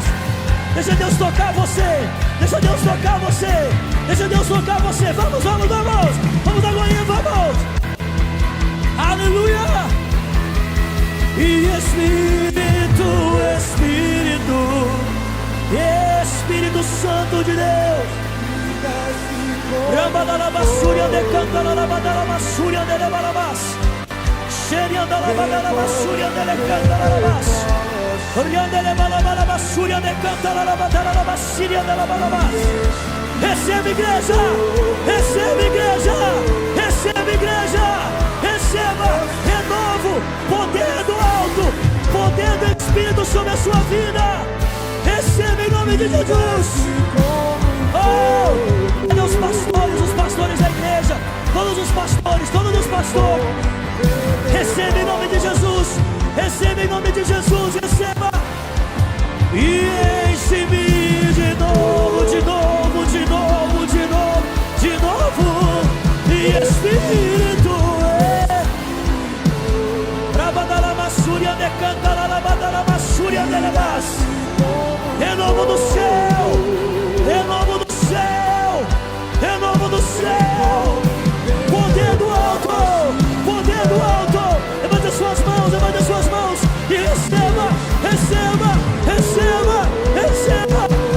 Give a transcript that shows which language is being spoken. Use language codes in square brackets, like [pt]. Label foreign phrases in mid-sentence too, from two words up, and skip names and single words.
[pt] Deixa Deus tocar você, deixa Deus tocar você, deixa Deus tocar você. Vamos, vamos, vamos, vamos agora, vamos. Aleluia. E Espírito, Espírito, Espírito Santo de Deus. Rambadarabassuria de cantarabadaramassuria de lebarabas. Xeriandalabadaramassuria de lecantarabas. Oriandelebalabassuria de cantarabadaramassuria de lebarabas. Receba, igreja, receba, igreja, receba, igreja, receba renovo, poder do alto, poder do Espírito sobre a sua vida. Receba em nome de Jesus. Oh, cadê os pastores da igreja? Todos os pastores. Receba em nome de Jesus. Receba em nome de Jesus. Receba. E enche-me de novo, de novo, de novo, de novo, de novo. E Espírito, Rabadalamassúria de cantarabadalamassúria de lebas. Renovo do céu, renovo do céu, renovo do céu. Poder do alto, poder do alto. Levante as suas mãos, levante as suas mãos e receba, receba, receba, receba.